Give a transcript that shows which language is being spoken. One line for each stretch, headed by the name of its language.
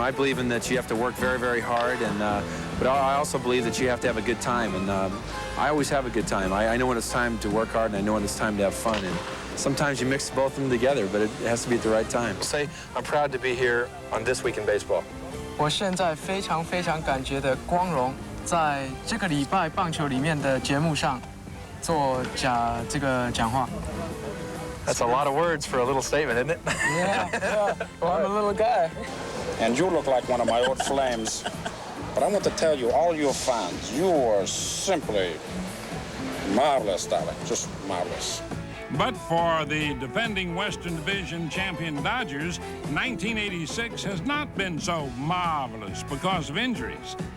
English: I believe in that you have to work very, very hard, but I also believe that you have to have a good time, and I always have a good time. I know when it's time to work hard, and I know when it's time to have fun, and sometimes you mix both of them together, but it has to be at the right time. Say, I'm proud to be here on This Week in Baseball.
Chinese: 我现在非常感觉的光荣，在这个礼拜棒球里面的节目上做这个讲话。
English: That's a lot of words for a little statement, isn't it? Yeah. Well, I'm a little guy. And you look like one of my old flames. But I want to tell you, all your fans, you are simply marvelous, darling. Just marvelous. But for the defending Western Division champion Dodgers, 1986 has not been so marvelous because of injuries.